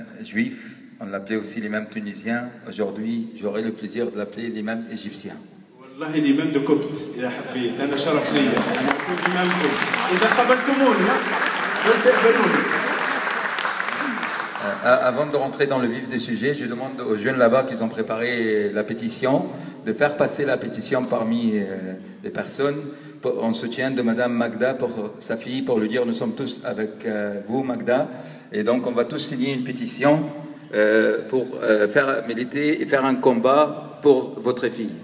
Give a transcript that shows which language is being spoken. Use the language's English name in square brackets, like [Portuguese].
[French] juif, on l'appelait aussi l'imam tunisien. Aujourd'hui, j'aurai le plaisir de l'appeler l'imam égyptien. [Arabic] والله الإمام [French] de Copt [Arabic] إذا حبيت أنا شرف لي أن أكون إمامكم إذا قبلتموني واستقبلوني. [French] Avant de rentrer dans le vif des sujets, je demande aux jeunes là-bas qui ont préparé la pétition de faire passer la pétition parmi les personnes en soutien de Madame Magda pour sa fille, pour lui dire nous sommes tous avec vous Magda, et donc on va tous signer une pétition pour faire militer et faire un combat pour votre fille.